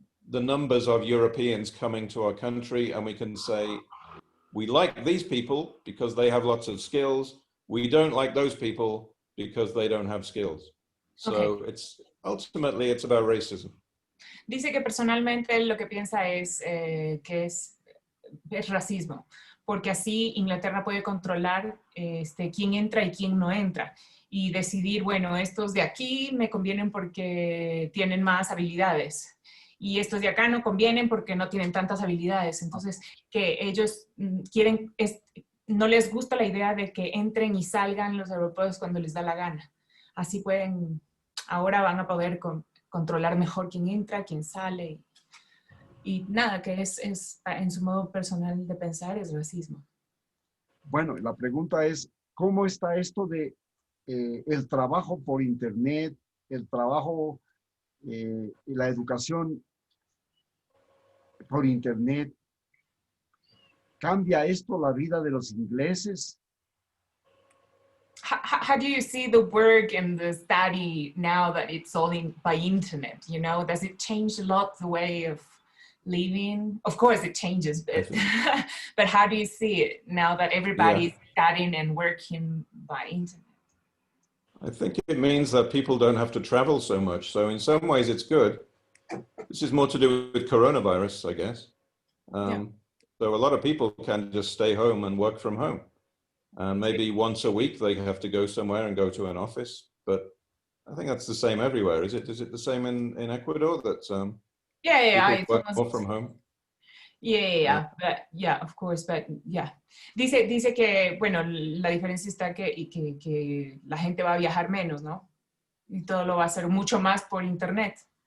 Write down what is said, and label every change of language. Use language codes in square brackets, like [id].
[en] the numbers of Europeans coming to our country, and we can say, we like these people because they have lots of skills. We don't like those people because they don't have skills. So Okay. ultimately it's about racism. [es] Dice que personalmente lo que piensa es que es racismo, porque así Inglaterra puede controlar quién entra y quién no entra y decidir, bueno, estos de aquí me convienen porque tienen más habilidades y estos de acá no convienen porque no tienen tantas habilidades. Entonces, que ellos quieren, no les gusta la idea de que entren y salgan los europeos cuando les da la gana. Así pueden, ahora van a poder controlar mejor quién entra, quién sale. Y nada, que es en su modo personal de pensar, es racismo. Bueno, la pregunta es, ¿cómo está esto de el trabajo por internet, el trabajo y la educación por internet? ¿Cambia esto la vida de los ingleses? [en] How do you see the work and the study now that it's all by internet? You know, does it change a lot the way of living? Of course it changes, but how do you see it now that everybody's studying and working by internet? I think it means that people don't have to travel so much. So in some ways it's good. This is more to do with coronavirus, I guess. So a lot of people can just stay home and work from home. And maybe once a week they have to go somewhere and go to an office. But I think that's the same everywhere. Is it the same in Ecuador that people work more from home? But of course, but [es] dice que, bueno, la diferencia está que la gente va a viajar menos, ¿no? Y todo lo va a hacer mucho más por internet.